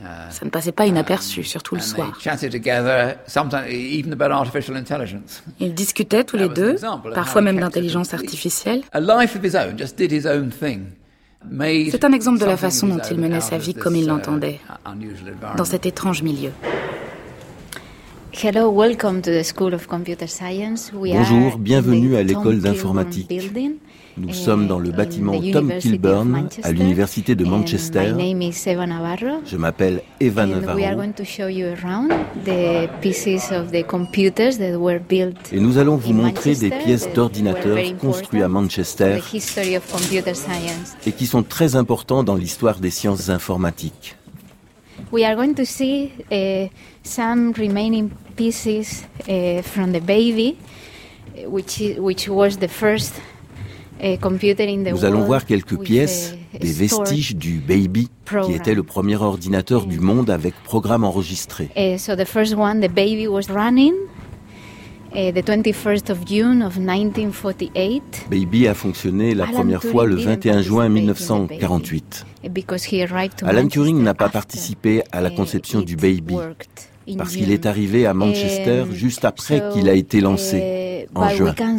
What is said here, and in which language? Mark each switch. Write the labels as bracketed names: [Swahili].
[French] Ça ne passait pas inaperçu, surtout le soir. Ils discutaient tous les deux, parfois même d'intelligence artificielle. C'est un exemple de la façon dont il menait sa vie comme il l'entendait, dans cet étrange milieu. [English] Hello, welcome to the School of Computer Science. [French] Bonjour, bienvenue à l'école d'informatique. Nous sommes dans le bâtiment Tom Kilburn à l'Université de Manchester. [English] My name is Eva Navarro. [French] Je m'appelle Eva Navarro. [English] We are going to show you around the pieces of the computers that were built. [French] Et nous allons vous montrer des pièces d'ordinateurs construites à Manchester. [English] The history of computer science. [French] Et qui sont très importants dans l'histoire des sciences informatiques. [English] We are going to see some remaining pieces from the baby, which was the first computer in the world. [French] Nous allons voir quelques pièces des vestiges du baby, program. Qui était le premier ordinateur du monde avec programme enregistré. [English] So the first one, the baby was running. The 21st of June of 1948. [French] Baby a fonctionné la première fois le 21 juin 1948. Alan Turing n'a pas participé à la conception du Baby parce qu'il est arrivé à Manchester juste après qu'il a été lancé en juin.